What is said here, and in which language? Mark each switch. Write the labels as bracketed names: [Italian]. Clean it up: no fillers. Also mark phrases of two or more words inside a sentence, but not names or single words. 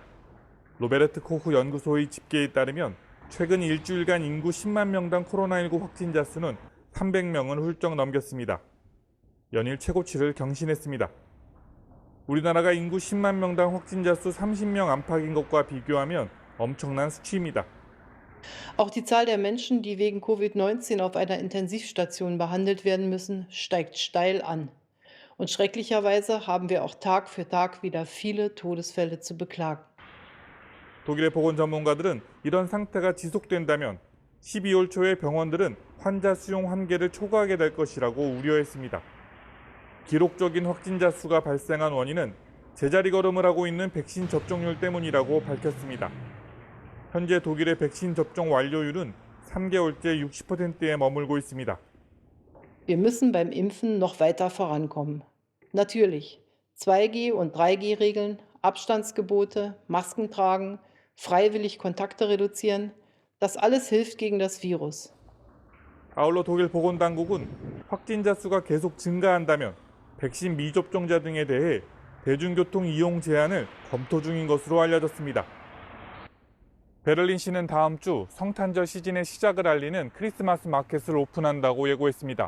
[Korean] 로베르트 코후 연구소의 집계에 따르면 최근 일주일간 인구 10만 명당 코로나19 확진자 수는 300명은 훌쩍 넘겼습니다. 연일 최고치를 경신했습니다. 우리나라가 인구 10만 명당 확진자 수 30명 안팎인 것과 비교하면 엄청난 수치입니다. [German] Auch die Zahl der Menschen, die wegen Covid-19 auf einer Intensivstation behandelt werden müssen, steigt steil an. Und schrecklicherweise haben wir auch Tag für Tag wieder viele Todesfälle zu beklagen. [Korean] 독일의 보건 전문가들은 이런 상태가 지속된다면 12월 초에 병원들은 환자 수용 한계를 초과하게 될 것이라고 우려했습니다. 기록적인 확진자 수가 발생한 원인은 제자리 걸음을 하고 있는 백신 접종률 때문이라고 밝혔습니다. 현재 독일의 백신 접종 완료율은 3개월째 60%에 머물고 있습니다. [German] Wir müssen beim Impfen noch weiter vorankommen. Natürlich, 2G- und 3G-Regeln, Abstandsgebote, Masken tragen, freiwillig Kontakte reduzieren, das alles hilft gegen das Virus. [Korean] 아울러 독일 보건당국은 확진자 수가 계속 증가한다면 백신 미접종자 등에 대해 대중교통 이용 제한을 검토 중인 것으로 알려졌습니다. 베를린시는 다음 주 성탄절 시즌의 시작을 알리는 크리스마스 마켓을 오픈한다고 예고했습니다.